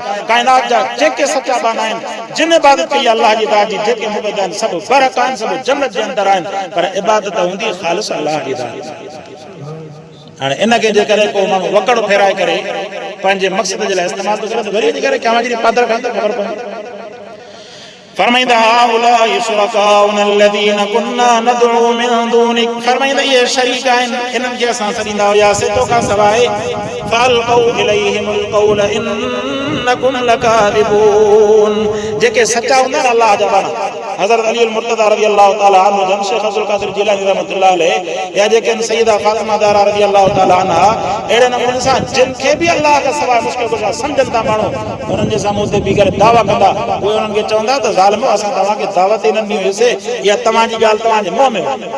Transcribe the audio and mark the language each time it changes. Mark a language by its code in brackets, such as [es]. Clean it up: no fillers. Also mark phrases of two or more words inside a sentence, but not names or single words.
[sd] काइनात जा जेके सचा बाना आहिनि, जिन इबादत कई अल्लाह जी दात जी, जेके मुबद आहिनि, सभु बरहक आहिनि, सभु जन्नत जे अंदरि आहिनि। पर इबादत हूंदी ख़ालिस अल्लाह जी दात जी। हाणे इनखे जे करे को माण्हू वकड़ फेराए करे पंहिंजे मक़सद जे लाइ इस्तेमालु थो करे त वरी करे कयां जी पादर खां त ख़बर पवंदी। [ar] फरमाइंदा هؤلاء شركاؤنا الذين كنا ندعو من دونك, [sd] फरमाइंदा ये शरीक आहिनि इन्हनि खे असां सॾींदा हुआसीं तोखां सवाइ। [ar] فألقوا إليهم القول إنكم لكاذبون, [sd] जेके सचा हूंदा न अल्लाह जा बाना, हज़रत अली अल मुर्तज़ा [ar] رضي الله تعالى عنه [sd] जन, शेख अब्दुल क़ादिर जिलानी [ar] رحمة الله عليه, [sd] या जेके सैयदा फातिमा ज़हरा [ar] رضي الله تعالى عنها, [sd] अहिड़े नमूने सां जिन खे बि अल्लाह खां सवाइ मुश्किल कुशा सम्झनि था माण्हू, उन्हनि जे साम्हूं ते बीह करे दावा कंदा, उहे उन्हनि खे चवंदा त ज़ालिमो असां तव्हांखे दावत ई न ॾिनी हुईसीं, या तव्हांजी ॻाल्हि तव्हांजे मुंहं में।